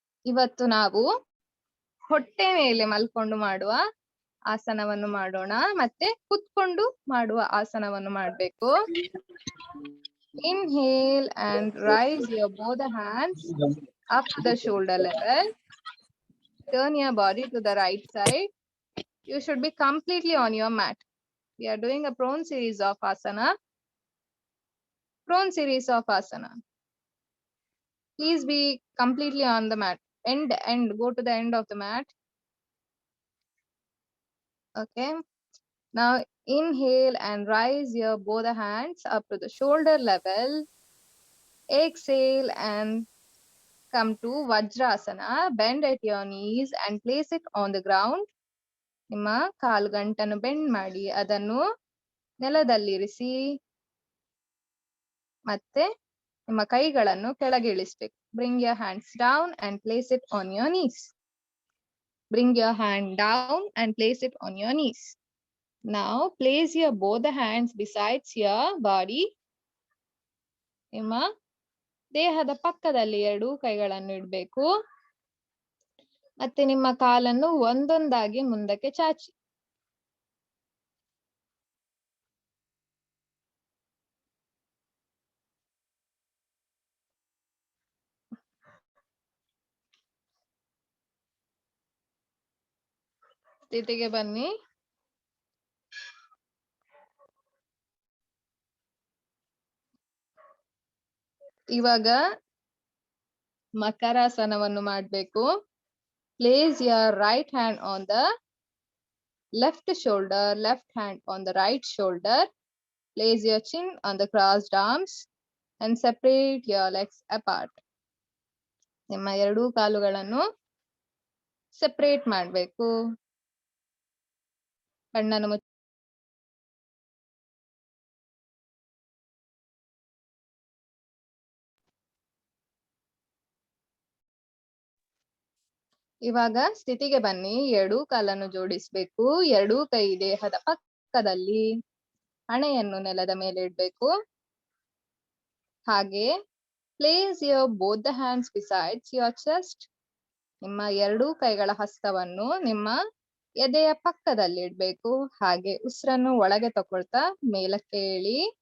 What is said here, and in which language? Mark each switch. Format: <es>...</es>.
<kn>ಇವತ್ತು ನಾವು ಹೊಟ್ಟೆ ಮೇಲೆ ಮಲ್ಕೊಂಡು ಮಾಡುವ ಆಸನವನ್ನು ಮಾಡೋಣ, ಮತ್ತೆ ಕುತ್ಕೊಂಡು ಮಾಡುವ ಆಸನವನ್ನು ಮಾಡ್ಬೇಕು.</kn> <en>Inhale and rise your both the hands up to the shoulder level. Turn your body to the right side. You should be completely on your mat. We are doing a prone series of asana. Prone series of asana. Please be completely on the mat. Go to the end of the mat. Okay. Now inhale and rise your both the hands up to the shoulder level. Exhale and come to Vajrasana. Bend at your knees and place it on the ground.</en> <kn>ನಿಮ್ಮ ಕಾಲ್ಗಂಟನ್ನು bend ಮಾಡಿ ಅದನ್ನು ನೆಲದಲ್ಲಿರಿಸಿ, ಮತ್ತೆ ನಿಮ್ಮ ಕೈಗಳನ್ನು ಕೆಳಗೆ ಇಳಿಸ್ಬೇಕು.</kn> <en>Bring your hands down and place it on your knees. Bring your hand down and place it on your knees. Now place your both the hands besides your body.</en> <kn>ನಿಮ್ಮ ದೇಹದ ಪಕ್ಕದಲ್ಲಿ ಎರಡೂ ಕೈಗಳನ್ನು ಇಡಬೇಕು. ಮತ್ತೆ ನಿಮ್ಮ ಕಾಲನ್ನು ಒಂದೊಂದಾಗಿ ಮುಂದಕ್ಕೆ ಚಾಚಿ. ಸ್ಥಿತಿಗೆ ಬನ್ನಿ. ಇವಾಗ ಮಕರಾಸನವನ್ನು ಮಾಡ್ಬೇಕು.</kn> <en>Place your right hand on the left shoulder, left hand on the right shoulder. Place your chin on the crossed arms and separate your legs apart.</en> <kn>ನಿಮ್ಮ ಎರಡೂ ಕಾಲುಗಳನ್ನು ಸೆಪರೇಟ್ ಮಾಡಬೇಕು. ಕಣ್ಣನ್ನು ಮುಚ್ಚಿ ಇವಾಗ ಸ್ಥಿತಿಗೆ ಬನ್ನಿ. ಎರಡೂ ಕಾಲನ್ನು ಜೋಡಿಸ್ಬೇಕು. ಎರಡೂ ಕೈ ದೇಹದ ಪಕ್ಕದಲ್ಲಿ, ಹಣೆಯನ್ನು ನೆಲದ ಮೇಲೆ ಇಡ್ಬೇಕು.</kn> <en>ಹಾಗೆ place your both the hands besides your chest.</en> <kn>ನಿಮ್ಮ ಎರಡೂ ಕೈಗಳ ಹಸ್ತವನ್ನು ನಿಮ್ಮ ಎದೆಯ ಪಕ್ಕದಲ್ಲಿ ಇಡ್ಬೇಕು. ಹಾಗೆ ಉಸಿರನ್ನು ಒಳಗೆ ತಕೊಳ್ತಾ ಮೇಲಕ್ಕೆ ಏಳಿ.</kn>